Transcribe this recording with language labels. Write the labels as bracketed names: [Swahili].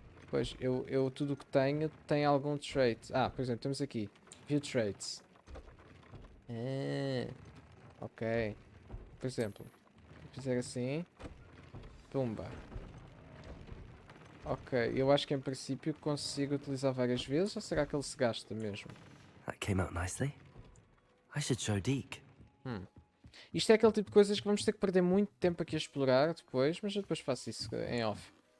[Portuguese] Pois, eu tudo o que tenho tem algum trait. Por exemplo, temos aqui. [English] View traits. [Portuguese] Ok. Por exemplo, se fizer assim. Pumba. Ok, eu acho que em princípio consigo utilizar várias vezes, ou será que ele se gasta mesmo? [English] That came out nicely. I should show Deke. [Portuguese] Isto é aquele tipo de coisas que vamos ter que perder muito tempo aqui a explorar depois, mas eu depois faço isso em off.